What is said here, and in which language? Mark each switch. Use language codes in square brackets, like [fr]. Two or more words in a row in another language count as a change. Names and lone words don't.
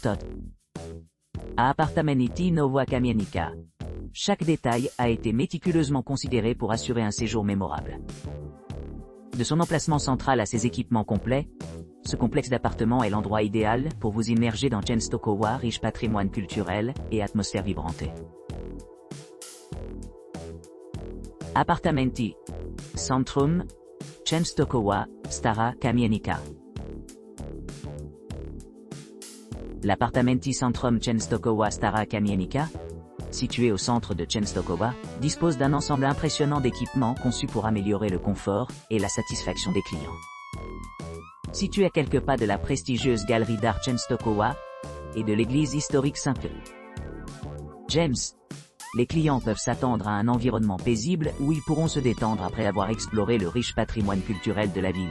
[fr] À Apartamenty Nowa Kamienica, chaque détail a été méticuleusement considéré pour assurer un séjour mémorable. De son emplacement central à ses équipements complets, ce complexe d'appartements est l'endroit idéal pour vous immerger dans Częstochowa, riche patrimoine culturel et atmosphère vibrante. Apartamenty Centrum Częstochowa, Stara Kamienica. L'Apartamenty Centrum Częstochowa Stara Kamienica, situé au centre de Częstochowa, dispose d'un ensemble impressionnant d'équipements conçus pour améliorer le confort et la satisfaction des clients. Situé à quelques pas de la prestigieuse galerie d'art Częstochowa et de l'église historique Saint-James, les clients peuvent s'attendre à un environnement paisible où ils pourront se détendre après avoir exploré le riche patrimoine culturel de la ville.